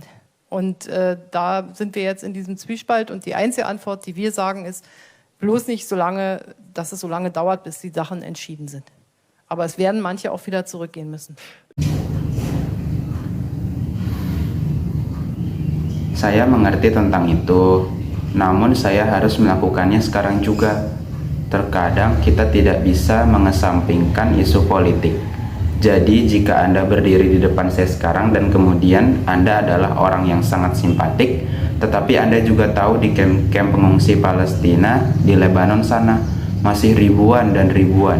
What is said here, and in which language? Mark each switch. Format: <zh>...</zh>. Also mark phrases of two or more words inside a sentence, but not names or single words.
<de>Und da sind wir jetzt in diesem Zwiespalt und die einzige Antwort, die wir sagen, ist, bloß nicht dass es so lange dauert, bis die Sachen entschieden sind. Aber es werden manche auch wieder zurückgehen müssen.</de> <id>Saya mengerti tentang itu, namun saya harus melakukannya sekarang juga. Terkadang kita tidak bisa mengesampingkan isu politik. Jadi jika Anda berdiri di depan saya sekarang dan kemudian Anda adalah orang yang sangat simpatik, tetapi Anda juga tahu di kamp pengungsi Palestina di Lebanon sana masih ribuan dan ribuan.</id>